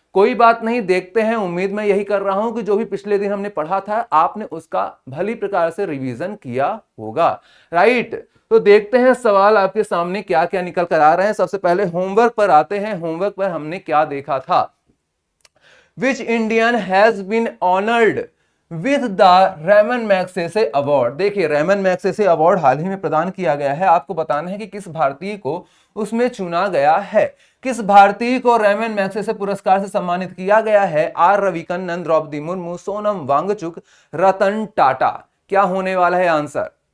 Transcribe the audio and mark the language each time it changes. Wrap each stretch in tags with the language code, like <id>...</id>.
<hi>कोई बात नहीं, देखते हैं। उम्मीद मैं यही कर रहा हूं कि जो भी पिछले दिन हमने पढ़ा था आपने उसका भली प्रकार से रिवीजन किया होगा, राइट। तो देखते हैं सवाल आपके सामने क्या क्या निकल कर आ रहे हैं। सबसे पहले होमवर्क पर आते हैं। होमवर्क पर हमने क्या देखा था?</hi> <en>Which Indian has been honored with the Ramon Magsaysay award?</en> <hi>देखिए, रेमन मैग्सेसे अवार्ड हाल ही में प्रदान किया गया है। आपको बताना है कि किस भारतीय को उसमें चुना गया है। किस भारतीय को रेमन मैग्सेसे पुरस्कार से सम्मानित किया गया है? आर रविकन्नन, द्रौपदी मुर्मू, सोनम वांगचुक, रतन टाटा। क्या होने वाला है आंसर?</hi>